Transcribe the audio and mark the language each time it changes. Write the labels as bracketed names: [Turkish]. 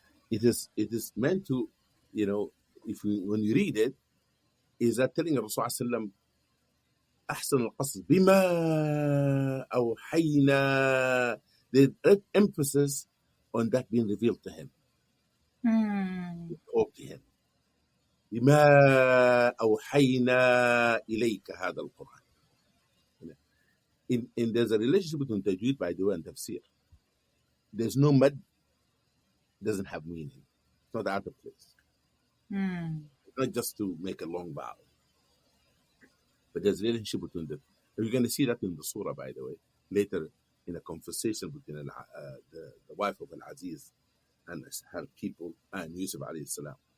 [English] It is meant to, when you read it, is that telling Rasulullah [Arabic] أحسن القصص بما أوحينا. [English] The emphasis on that being revealed to him. Talk to him. [Arabic] بما أوحينا إليك هذا القرآن. [English] There's a relationship between tajweed, by the way, and tafsir. There's no mad, doesn't have meaning. It's not out of place. It's not just to make a long vowel. But there's a relationship between them. You're going to see that in the surah, by the way, later in a conversation between the wife of Al-Aziz and her people and Yusuf alayhi salam.